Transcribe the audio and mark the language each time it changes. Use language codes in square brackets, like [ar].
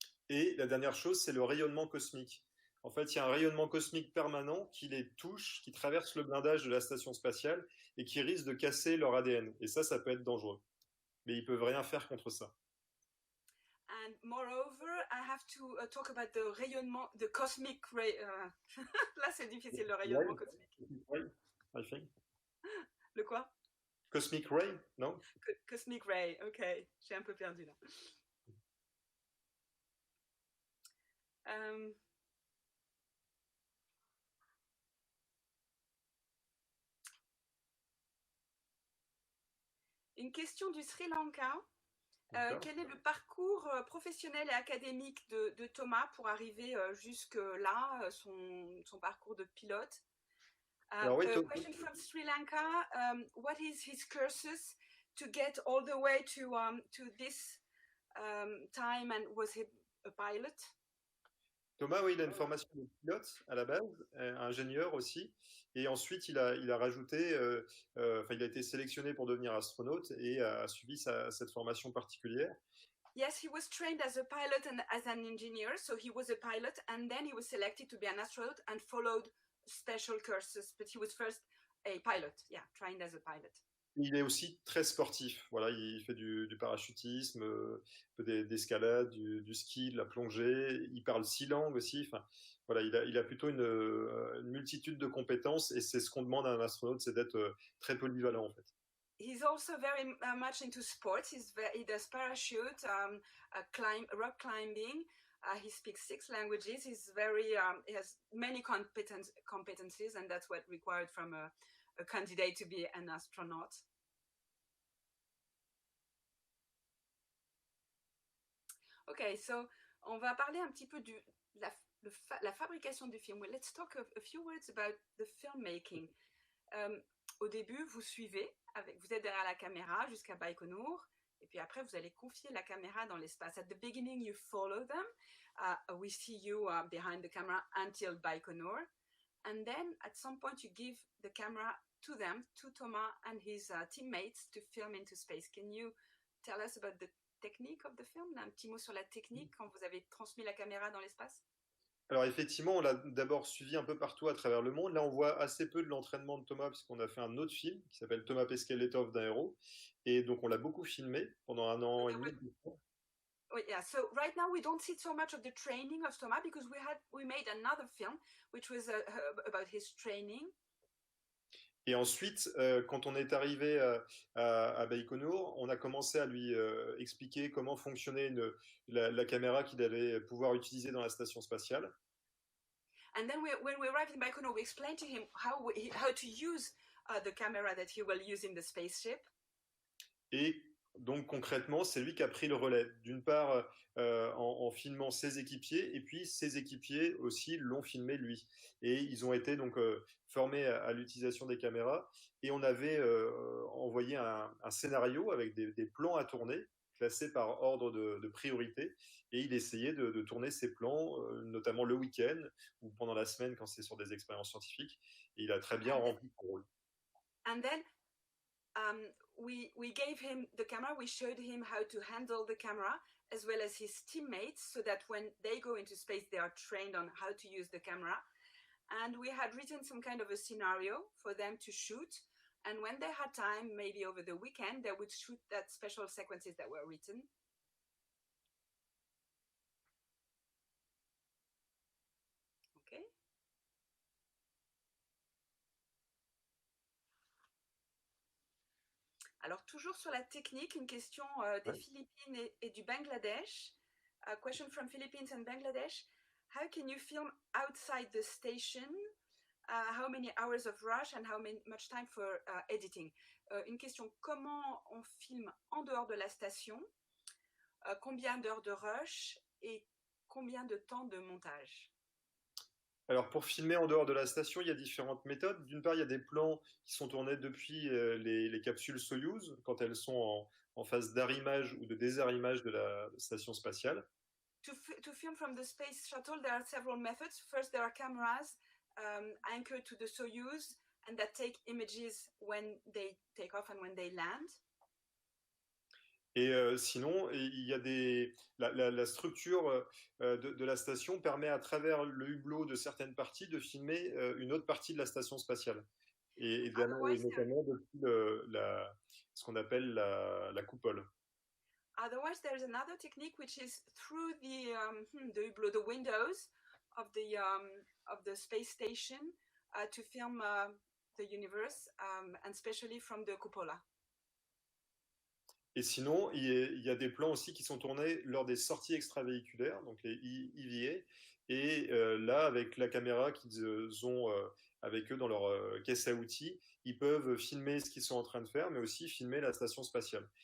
[fr] Et la dernière chose, c'est le rayonnement cosmique. En fait, il y a un rayonnement cosmique permanent qui les touche, qui traverse le blindage de la station spatiale et qui risque de casser leur ADN. Et ça peut être dangereux. Mais ils peuvent rien faire contre ça. [en] And moreover, I have to talk about the rayonnement, the cosmic ray. [fr] Là, c'est difficile, le rayonnement cosmique. [en] I think. [fr] Le quoi? [en] Cosmic ray, non? [fr] Cosmic ray, ok. J'ai un peu perdu là. Une question du Sri Lanka. Quel est le parcours professionnel et académique de Thomas pour arriver jusque-là, son parcours de pilote? Alors, oui, [en] question from Sri Lanka. What is his cursus to get all the way to this time, and was he a pilot? [fr] Thomas, oui, il a une formation de pilote à la base, ingénieur aussi, et ensuite il a rajouté, il a été sélectionné pour devenir astronaute et a suivi cette formation particulière. [en] Yes, he was trained as a pilot and as an engineer, so he was a pilot, and then he was selected to be an astronaut and followed special courses, but he was first a pilot, trained as a pilot. [fr] Il est aussi très sportif. Voilà, il fait du parachutisme, d'escalade, du ski, de la plongée. Il parle 6 langues aussi. Enfin, voilà, il a plutôt une multitude de compétences et c'est ce qu'on demande à un astronaute, c'est d'être très polyvalent en fait. [en] He's also very much into sports. He does parachute, rock climbing. He speaks 6 languages. He's he has many competencies, and that's what required from a candidate to be an astronaut. Okay, so [fr] on va parler un petit peu de la fabrication du film. [en] Well, let's talk a few words about the filmmaking. [fr] Au début, vous êtes derrière la caméra jusqu'à Baïkonour, et puis après, vous allez confier la caméra dans l'espace. [en] At the beginning, you follow them. We see you behind the camera until Baïkonour. And then, at some point, you give the camera to them, to Thomas and his teammates, to film into space. Can you tell us about the technique of the film? [fr] Un petit mot sur la technique quand vous avez transmis la caméra dans l'espace? Alors effectivement, on l'a d'abord suivi un peu partout à travers le monde. Là, on voit assez peu de l'entraînement de Thomas puisqu'on a fait un autre film qui s'appelle Thomas Pesquet, l'étoffe d'un héros. Et donc, on l'a beaucoup filmé pendant 1 an et demi. [en] Yeah, so right now we don't see so much of the training of Thomas because we made another film which was about his training. [fr] Et ensuite, quand on est arrivé à Baïkonour, on a commencé à lui expliquer comment fonctionnait la caméra qu'il allait pouvoir utiliser dans la station spatiale. [en] And then when we arrived in Baïkonour, we explained to him how to use the camera that he will use in the spaceship. [fr] Et donc concrètement, c'est lui qui a pris le relais. D'une part, en filmant ses équipiers, et puis ses équipiers aussi l'ont filmé lui. Et ils ont été donc formés à l'utilisation des caméras. Et on avait envoyé un scénario avec des plans à tourner, classés par ordre de priorité. Et il essayait de tourner ces plans, notamment le week-end ou pendant la semaine quand c'est sur des expériences scientifiques. Et il a très bien rempli son rôle. [en] And then we gave him the camera, we showed him how to handle the camera as well as his teammates so that when they go into space they are trained on how to use the camera. And we had written some kind of a scenario for them to shoot, and when they had time, maybe over the weekend, they would shoot that special sequences that were written. Okay. [fr] Alors, toujours sur la technique, une question des Philippines et du Bangladesh. [en] A question from Philippines and Bangladesh. How can you film outside the station? How many hours of rush and much time for editing? [fr] Une question, comment on filme en dehors de la station? Combien d'heures de rush et combien de temps de montage? Alors pour filmer en dehors de la station, il y a différentes méthodes. D'une part, il y a des plans qui sont tournés depuis les capsules Soyouz, quand elles sont en phase d'arrimage ou de désarrimage de la station spatiale. [en] To film from the space shuttle, there are several methods. First, there are cameras anchored to the Soyuz and that take images when they take off and when they land. [fr] Et sinon, il y a la structure de la station permet à travers le hublot de certaines parties de filmer une autre partie de la station spatiale. Et notamment depuis ce qu'on appelle la coupole. [en] Otherwise, there is another technique which is through the hublot, the windows of the space station to film the universe, and especially from the cupola. [fr] Et sinon, il y a des plans aussi qui sont tournés lors des sorties extravéhiculaires, donc les EVA. Et là, avec la caméra qu'ils ont avec eux dans leur caisse à outils, ils peuvent filmer ce qu'ils sont en train de faire, mais aussi filmer la station spatiale.